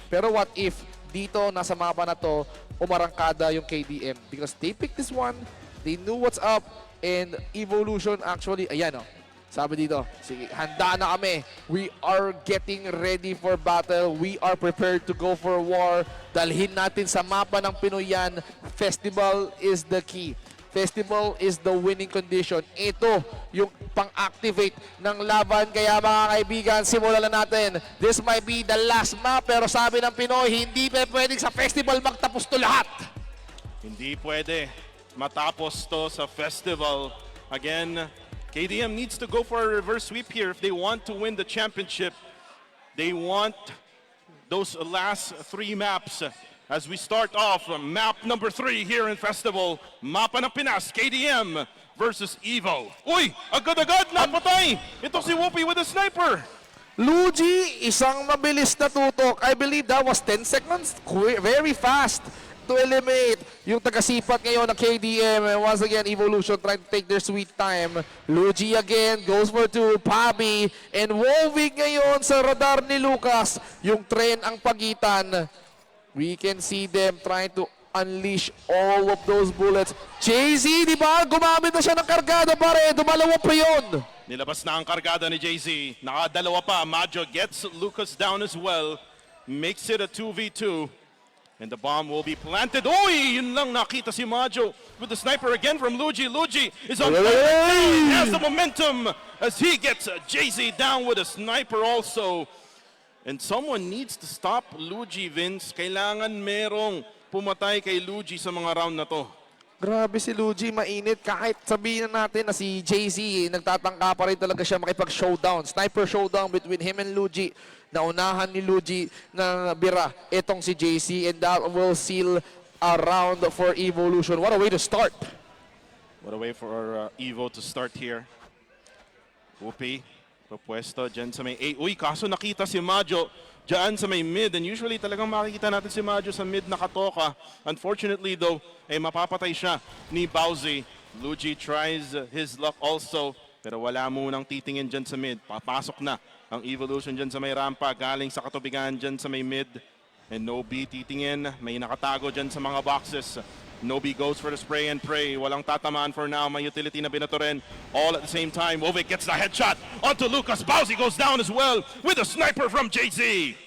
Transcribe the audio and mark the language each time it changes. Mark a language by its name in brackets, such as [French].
[Filipino] Pero [English] what if [Filipino] dito, nasa mapa na to, umarangkada yung KDM? [English] Because they picked this one, they knew what's up, and Evolution actually, [Filipino] ayan o, sabi dito, sige, handa na kami. [English] We are getting ready for battle. We are prepared to go for war. [Filipino] Dalhin natin sa mapa ng Pinoy yan. [English] Festival is the key. Festival is the winning condition. [Filipino] Ito yung pang-activate ng laban. Kaya mga kaibigan, simulan na natin. [English] This might be the last map, [Filipino] pero sabi ng Pinoy, hindi pwedeng sa festival magtapos to lahat. Hindi pwede matapos to sa festival. [English] Again, KDM needs to go for a reverse sweep here if they want to win the championship. They want those last 3 maps. As we start off, map number 3 here in Festival. [Filipino] Mapa ng Pinas, KDM versus Evo. Uy! Agad-agad napatay! Ito si Whoopi with a sniper. Luigi, isang mabilis na tutok. [English] I believe that was 10 seconds. Very fast to eliminate [Filipino] yung taga-sipat ngayon ng KDM. [English] And once again, Evolution trying to take their sweet time. Luigi again goes for 2. [Filipino] Pabi and Wolving ngayon sa radar ni Lucas. Yung tren ang pagitan. [English] We can see them trying to unleash all of those bullets. [Filipino] Jay-Z, di ba? Gumamit na siya ng kargada, pare. Dumalawa pa yun. Nilabas na ang kargada ni Jay-Z. Nakadalawa pa. [English] Majo gets Lucas down as well. Makes it a 2v2. And the bomb will be planted. Uy! [Filipino] Yun lang nakita si Majo [English] with the sniper again from Luigi. Luigi is on fire. He has the momentum as he gets Jay-Z down with a sniper also. And someone needs to stop Luigi, Vince. [Filipino] Kailangan merong pumatay kay Luigi sa mga round na to. Grabe si Luigi, mainit. Kahit sabihin na natin na si Jay-Z, nagtatangka pa rin talaga siya makipag-showdown. [English] Sniper showdown between him and Luigi. [Filipino] Naunahan ni Luigi ng bira itong si Jay-Z, [English] and that will seal a round for Evolution. What a way to start. What a way for Evo to start here. [Filipino] Whoopi, papwesto dyan sa may A. Uy, kaso nakita si Majo dyan sa may mid. And usually talagang makikita natin si Majo sa mid na katoka. [English] Unfortunately though, [Filipino] mapapatay siya ni Bowsy. [English] Luigi tries his luck also. [Filipino] Pero wala munang titingin dyan sa mid. Papasok na ang Evolution dyan sa may rampa. Galing sa katubigan dyan sa may mid. And Nobi titingin. May nakatago dyan sa mga boxes. [English] Nobi goes for the spray and pray. [Filipino] Walang tatamaan [English] for now. [Filipino] May utility na binato rin. [English] All at the same time. Wovic gets the headshot onto Lucas. Bowsy goes down as well with a sniper from Jay-Z.